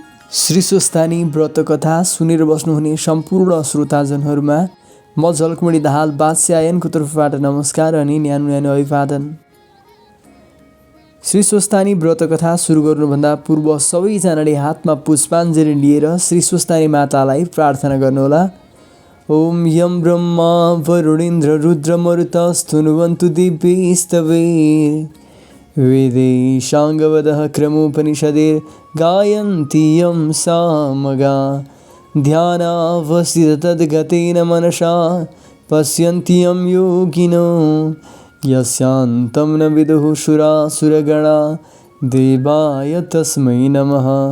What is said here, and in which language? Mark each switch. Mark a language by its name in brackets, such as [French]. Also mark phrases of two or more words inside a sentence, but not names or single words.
[Nepali] श्री स्वस्थानी व्रतकथा सुनेर बस्नुहुने सम्पूर्ण श्रोताजनहरूमा म झलकुमडी दाहाल बादशाहको तर्फबाट नमस्कार अनि न्यानो न्यानो अभिवादन। श्री स्वस्थानी व्रतकथा सुरु गर्नुभन्दा पूर्व सबैजनाले हातमा पुष्पाञ्जली लिएर श्री स्वस्थानी मातालाई प्रार्थना गर्नुहोला। [Sanskrit] ओम यम ब्रह्मा वरुणेन्द्र रुद्र मरुतस्तुनुवन्तु दिव्यैस्तवैः वेदैः साङ्गवदः क्रमोपनिषदैः गायन्ति यं सामगा ध्यानावस्थिततद्गतेन मनसा पश्यन्ति यं योगिनो यस्यान्तं न विदुः सुरासुरगणा देवाय तस्मै नमः।